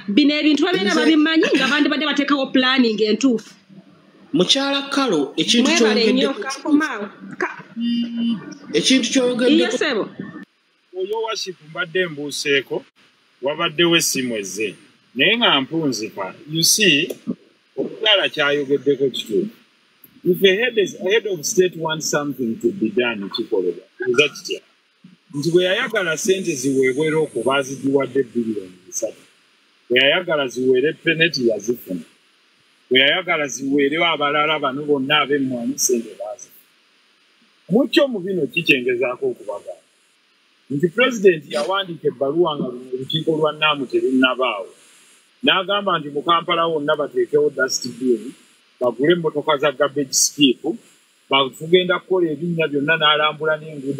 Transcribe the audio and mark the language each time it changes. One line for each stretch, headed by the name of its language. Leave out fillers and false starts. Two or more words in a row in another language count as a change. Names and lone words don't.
Ganda: Bino ebintu babeera babimanyi nga bandi badde bateekawo planning entuufu. Mukyala Kalo ekintu ky'oyogedde oyo washipu mbadde mbuuseeko wabaddewo essimu ezze naye nga mpunzika.
English: You see,
Ganda: omukyala kyayogeddeko kituufu.
English: If a head of state wants something to be done
Ganda: kikolebwa kuza kitya nti bwe yayagala ssente ziweebwera okuba azigiwadde biliyoni 3, bwe yayagala ziweere peneti yazifuna, bwe yayagala ziweere abalala bano bonna ab'emmwanyi ssente baazifuna. Mukyo mu bino kikyengezaako okubagamba nti pulezidenti yawandiika ebbaluwa nga luno olukiiko lwa Naamu terunnabaawo n'agamba nti mu Kampala wonna bateekewo
English: dust bill
Ganda: bagule emmotoka za
English: garbage skip
Ganda: tugenda kukola ebinnya byonna n'alambula n'enguudo